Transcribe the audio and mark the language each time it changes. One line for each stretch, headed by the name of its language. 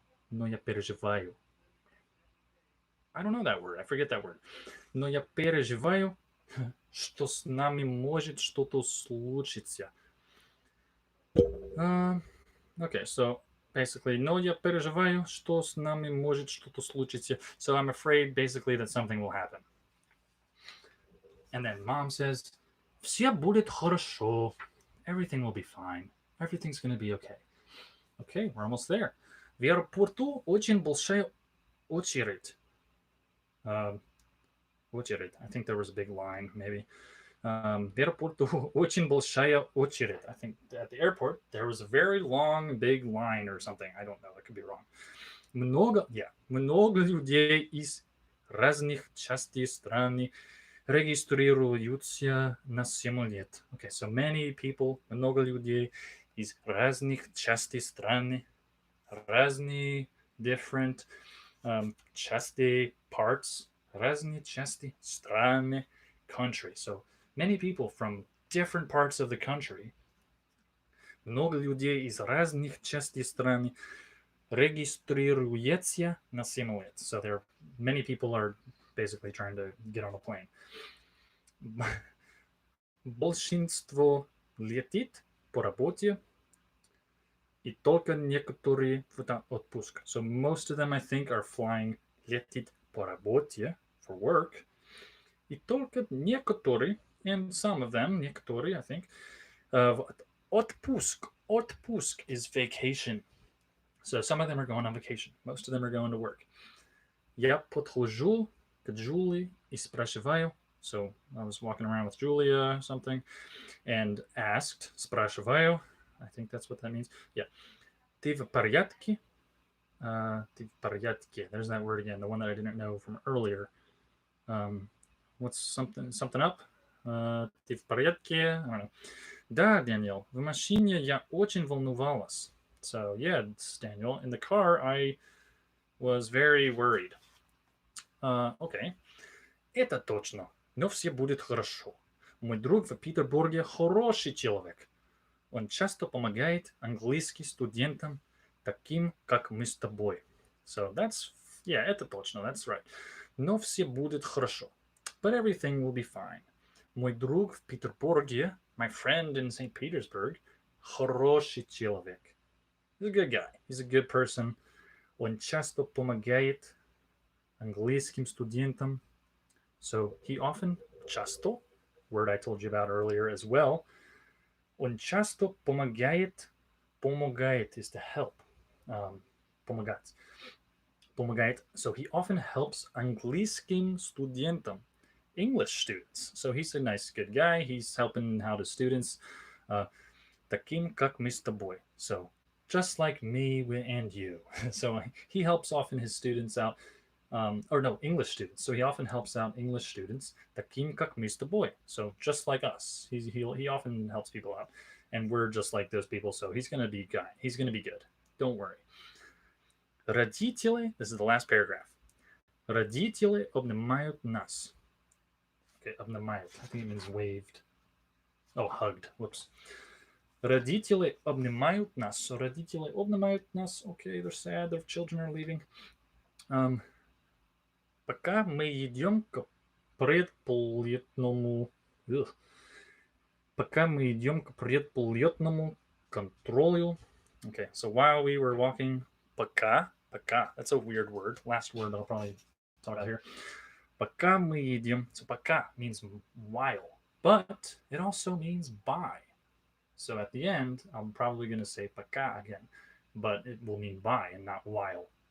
English: I don't know that word. I forget that word.
Russian: Но я переживаю, что с нами может что-то случиться.
English: Okay, so basically,
Russian: но я переживаю, что с нами может что-то случиться.
English: So I'm afraid basically that something will happen. And then mom says,
Russian: все будет хорошо.
English: Everything will be fine. Everything's going to be okay. Okay, we're almost there.
Russian: В аэропорту очень большая очередь. Очередь.
English: I think there was a big line, maybe.
Russian: В аэропорту очень большая очередь.
English: I think at the airport there was a very long, big line or something. I don't know. I could be wrong.
Russian: Много людей из разных частей страны регистрируются на самолет.
English: Okay, so many people,
Russian: много людей из разных частей страны, разные, different части, parts, разные части страны, country.
English: So many people from different parts of the country,
Russian: много людей из разных частей страны регистрируется на самолет.
English: So there, many people are basically trying to get on a plane.
Russian: Большинство летит по работе, и только некоторые в отпуск.
English: So most of them, I think, are flying
Russian: летит по работе,
English: for work,
Russian: и только некоторые,
English: and some of them,
Russian: некоторые,
English: I think,
Russian: в отпуск.
English: Отпуск is vacation. So some of them are going on vacation. Most of them are going to work.
Russian: Я подхожу к Julie и спрашиваю.
English: So I was walking around with Julia or something and asked,
Russian: спрашиваю,
English: I think that's what that means.
Russian: Yeah. Ты в порядке? Ты в порядке.
English: There's that word again, the one that I didn't know from earlier. What's something up?
Russian: Ты в порядке?
English: I don't know.
Russian: Да, Daniel, в машине я очень волновалась.
English: So yeah, it's Daniel. In the car, I was very worried.
Russian: Okay. Это точно. Но все будет хорошо. Мой друг в Петербурге хороший человек. Он часто помогает английским студентам, таким, как мы с тобой.
English: So that's, yeah,
Russian: это точно,
English: that's right.
Russian: Но все будет хорошо.
English: But everything will be fine.
Russian: Мой друг в Петербурге,
English: my friend in St.
Russian: Petersburg, хороший человек.
English: He's a good guy. He's a good person.
Russian: Он часто помогает английским студентам.
English: So he often, часто, word I told you about earlier as well,
Russian: он часто помогает,
English: помогает is to help, помогать, помогает. So he often helps
Russian: английским студентам,
English: English students. So he's a nice, good guy. He's helping out his students,
Russian: таким, как мы с тобой.
English: So just like me and you. So he helps often his students out, Or no, English students. So he often helps out English students.
Russian: Таким как мы с тобой.
English: So just like us, he often helps people out, and we're just like those people. So he's gonna be guy. He's gonna be good. Don't worry. Родители. This is the last paragraph.
Russian: Родители обнимают нас.
English: Okay, обнимают. I think it means waved. Oh, hugged. Whoops.
Russian: Родители обнимают нас. Родители обнимают нас.
English: Okay, they're sad. Their children are leaving.
Russian: Пока мы идем к предполетному... Пока мы идем к предполетному контролю.
English: Okay, so while we were walking... Пока. That's a weird word. Last word I'll probably talk about here.
Russian: Пока мы идем...
English: So пока means while. But it also means by. So at the end, I'm probably going to say пока again. But it will mean by and not while.